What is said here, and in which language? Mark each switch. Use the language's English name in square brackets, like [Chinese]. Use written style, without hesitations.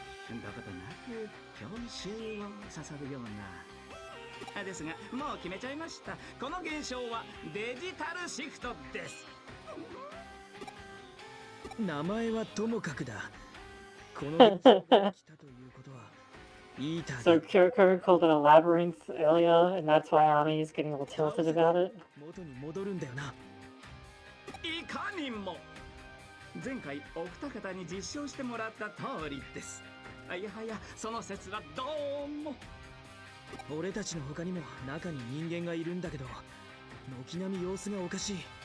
[Japanese] どことなく郷愁を誘うような。ですが、もう決めちゃいました。この現象はデジタルシフトです。名前はともかくだ。この現象が来たということは、イーター [English] So Kyoko called it a labyrinth earlier, and that's why Ami is getting all tilted about it. [Japanese] 元に戻るんだよな。いかにも。前回お二方に実証してもらった通りです。いやはや、その説はどうも。俺たちの他にも中に人間がいるんだけど、軒並み様子がおかしい。